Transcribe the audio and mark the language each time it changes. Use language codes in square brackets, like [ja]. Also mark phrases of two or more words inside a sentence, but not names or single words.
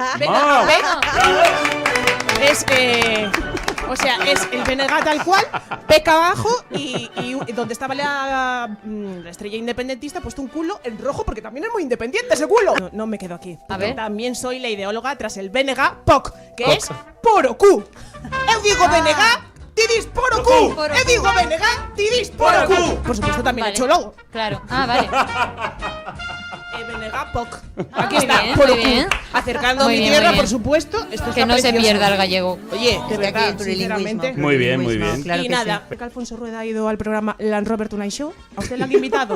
[es] Venga, es o sea, es el BNG tal cual, peca abajo y donde estaba la estrella independentista, puesto un culo en rojo porque también es muy independiente ese culo. No me quedo aquí. A ver. También soy la ideóloga tras el BNG POC, que es poro Q. [gl] Eu digo BNG, ti dis poro Q. Poro Eu Q. digo BNG, ti dis poro Q. [es] Por supuesto también he Vale. hecho logo. Claro. Ah, vale. BNG POC. Ah, Aquí muy está, bien, poro muy Q. bien. Acercando Muy mi bien, tierra, muy bien. por supuesto. Esto Que está no se precioso. pierda el gallego. Oye, de Desde aquí verdad, el plurilingüismo. sinceramente. Muy bien, muy bien. Claro Y que nada, que Alfonso Rueda ha ido al programa Land Rover Tonight Show. ¿A usted le han invitado?